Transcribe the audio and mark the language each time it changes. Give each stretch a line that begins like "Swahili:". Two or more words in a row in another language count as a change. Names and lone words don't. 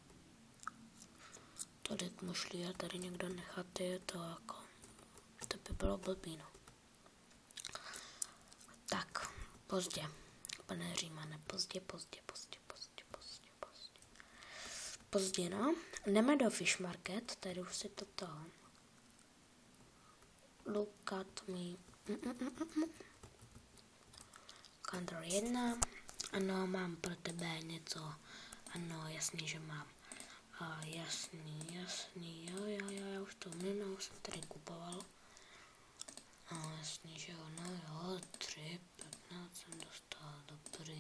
Czech: Tolik mušlí a tady někdo nechat, to by bylo blbý, no. Tak, pozdě. Pane Římane, pozdě. Pozdě, no. Jdeme do Fish Market, tady už si toto.
English: Look at me. Counter 1.
Czech: Ano, mám pro tebe něco. Ano, jasný, že mám. Jasný, jo, už to minul jsem tady kupoval. Jasný, že jo, no jo, 3, 15 jsem dostal, dobrý.